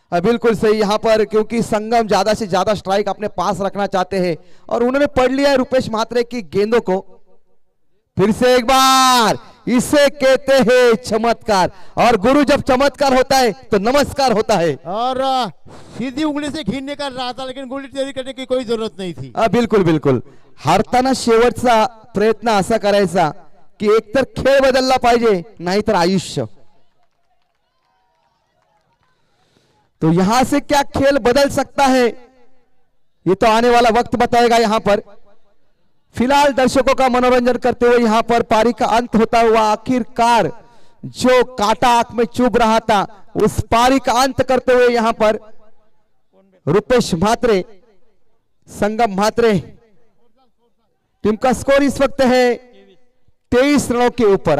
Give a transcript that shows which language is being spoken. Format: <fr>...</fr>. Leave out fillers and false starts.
<hi>बिल्कुल सही यहाँ पर, क्योंकि संगम ज्यादा से ज्यादा स्ट्राइक अपने पास रखना चाहते हैं और उन्होंने पढ़ लिया है रुपेश म्हात्रे की गेंदों को। फिर से एक बार, इसे कहते हैं चमत्कार, और गुरु जब चमत्कार होता है तो नमस्कार होता है। और सीधी उंगली से घिरने का रहा था, लेकिन उंगली टेढ़ी करने की कोई जरूरत नहीं थी। बिल्कुल बिल्कुल,</hi> <mr>हारताना शेवटचा प्रयत्न असा करायचा की एकतर खेळ बदलला पाहिजे, नाहीतर आयुष्य।</mr> <hi>तो यहां से क्या खेल बदल सकता है ये तो आने वाला वक्त बताएगा। यहां पर फिलहाल दर्शकों का मनोरंजन करते हुए यहां पर पारी का अंत होता हुआ, आखिरकार जो कांटा आंख में चुभ रहा था उस पारी का अंत करते हुए यहां पर रुपेश म्हात्रे, संगम म्हात्रे, टीम का स्कोर इस वक्त है 23 रनों के ऊपर।</hi>